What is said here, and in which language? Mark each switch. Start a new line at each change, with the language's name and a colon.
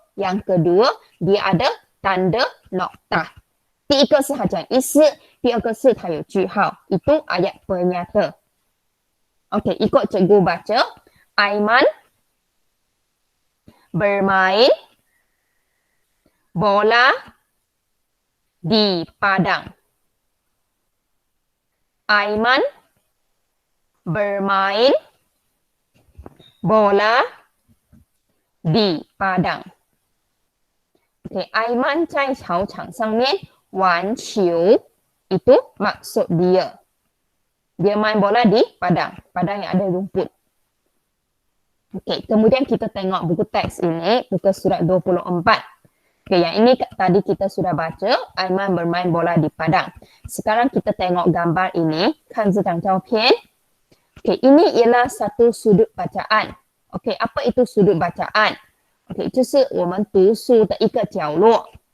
Malay: Yang kedua dia ada tanda noktah.
Chinese: 第一个是它讲意思，第二个是它有句号。
Malay: Itu ayat penyata. Okey, ikut cikgu baca. Aiman bermain bola di padang. Aiman bermain bola di padang.
Chinese: Okay, Aiman 在操场上面玩球.
Malay: Itu maksud dia. Dia main bola di padang. Padang yang ada rumput. Okay, kemudian kita tengok buku teks ini, buku surat 24. Okay, yang ini tadi kita sudah baca, Aiman bermain bola di padang. Sekarang kita tengok gambar ini,
Chinese: 看这张照片.
Malay: Okay, ini ialah satu sudut bacaan. Okay, apa itu sudut bacaan?
Chinese: Okay, 就是我们读书的一个角落.